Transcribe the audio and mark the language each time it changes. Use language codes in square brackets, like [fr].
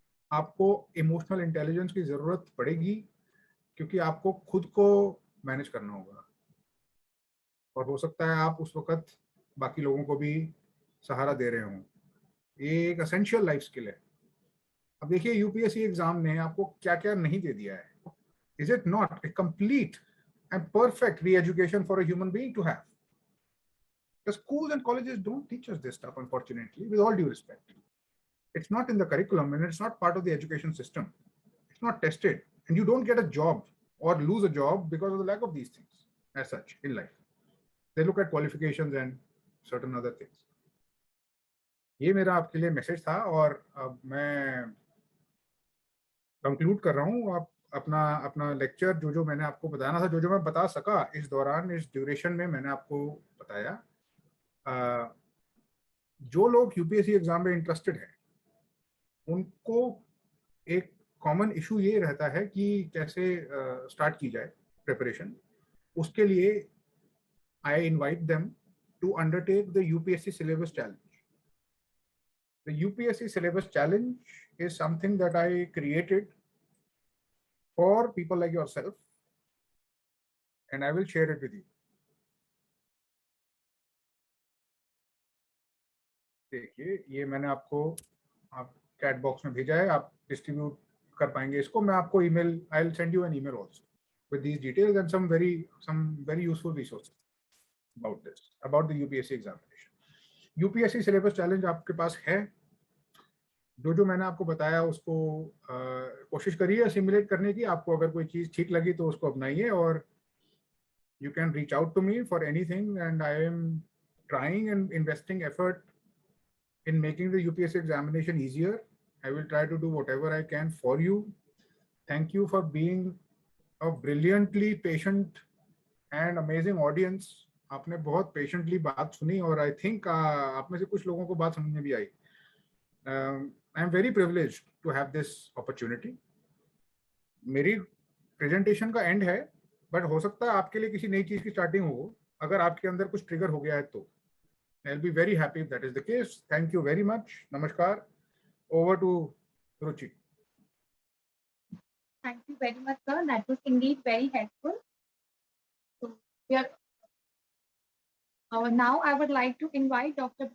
[hi] आपको emotional intelligence की जरूरत पड़ेगी, क्योंकि आपको खुद को मैनेज करना होगा. और हो सकता है आप उस वक्त बाकी लोगों को भी सहारा दे रहे हों. ये एक एसेंशियल लाइफ स्किल है. अब देखिए यूपीएससी एग्जाम ने आपको क्या क्या नहीं दे दिया है. [en] Is it not a complete and perfect re-education for a human being to have? The schools and colleges don't teach us this stuff, unfortunately, with all due respect. It's not in the curriculum and it's not part of the education system. It's not tested, and you don't get a job or lose a job because of the lack of these things as such in life. They look at qualifications and certain other things. [hi] ये मेरा आपके लिए message था, और अब मैं conclude कर रहा हूँ. आप अपना लेक्चर जो मैंने आपको बताना था, जो मैं बता सका इस दौरान, इस ड्यूरेशन में मैंने आपको बताया. जो लोग यूपीएससी एग्जाम में इंटरेस्टेड हैं, उनको एक कॉमन इशू ये रहता है कि कैसे स्टार्ट की जाए प्रिपरेशन. उसके लिए [en] I invite them to undertake the UPSC syllabus challenge. The UPSC syllabus challenge is something that I created for people like yourself, and I will share it with you. [hi] देखिए, ये मैंने आपको chat box में भेजा है. आप distribute कर पाएंगे इसको, मैं आपको email, [en] I will send you an email also with these details and some very useful resources about this, about the UPSC examination. [hi] UPSC syllabus challenge आपके पास है, जो मैंने आपको बताया उसको कोशिश करिए सिमुलेट करने की। आपको अगर कोई चीज ठीक लगी तो उसको अपनाइए, और [en] you can reach out to me for anything, and I am trying and investing effort in making the UPSC examination easier. I will try to do whatever I can for you. Thank you for being a brilliantly patient and amazing audience. [hi] आपने बहुत patiently बात सुनी, और [en] I think [hi] आप में से कुछ लोगों को बात समझ में भी आई। [en] I am very privileged to have this opportunity. [hi] मेरी presentation का end है, बट हो सकता है आपके लिए किसी नई चीज की स्टार्टिंग हो, अगर आपके अंदर कुछ ट्रिगर हो गया है तो। [en] I'll be very happy if that is the case. Thank you very much. Namaskar. Over to Ruchi. Thank you very much, sir. That was indeed very helpful. So we are, now I would like to invite Dr.